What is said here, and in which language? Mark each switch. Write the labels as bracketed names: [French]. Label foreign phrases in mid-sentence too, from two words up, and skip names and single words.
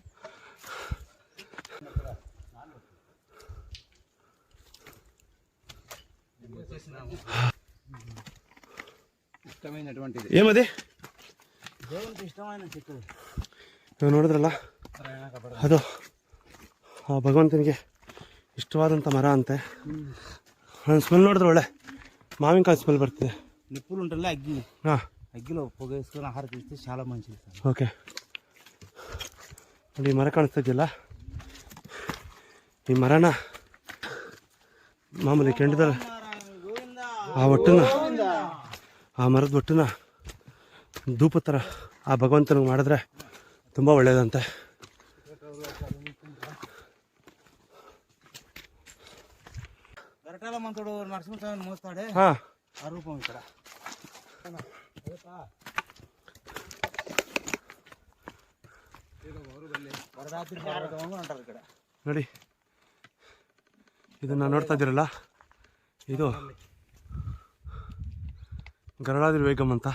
[Kannada] ಏಮದಿ ಇವಾಗ ನೋಡಿದ್ರಲ್ಲ, ಅದು ಆ ಭಗವಂತನಿಗೆ ಇಷ್ಟವಾದಂಥ ಮರ ಅಂತೆ. ಸ್ಮೆಲ್ ನೋಡಿದ್ರೆ ಒಳ್ಳೆ ಮಾವಿನಕಾಯಿ ಸ್ಮೆಲ್ ಬರ್ತಿದೆ. ನಿಪ್ಪುಲು ಉಂಟಲ್ಲ ಅಗ್ಗಿ, ಹಾಂ [Telugu] ಅಗ್ಗಿలో పొగేసుకొని ఆహార తీస్తే చాలా మంచిది. [Kannada] ಓಕೆ ನೋಡಿ, ಈ ಮರ ಕಾಣಿಸ್ತಾ ಇದೆಯಲ್ಲ, ಈ ಮರನ ಮಾಮೂಲಿ ಕೆಂಡದಲ್ಲಿ ಆ ಒಟ್ಟನ್ನ, ಆ ಮರದ ಒಟ್ಟನ್ನ ಧೂಪ ಥರ ಆ ಭಗವಂತನಿಗೆ ಮಾಡಿದ್ರೆ ತುಂಬ ಒಳ್ಳೆಯದಂತೆ. [Telugu] నరసింహస్వామిని మోస్తాడే ఆ రూపం ఇక్కడ. [Kannada] ನೋಡಿ ಇದನ್ನ ನೋಡ್ತಾ ಇದ್ದೀರಲ್ಲ, ಇದು ಗರಳಾದಿರ್ ವೇಗಮ್ ಅಂತ.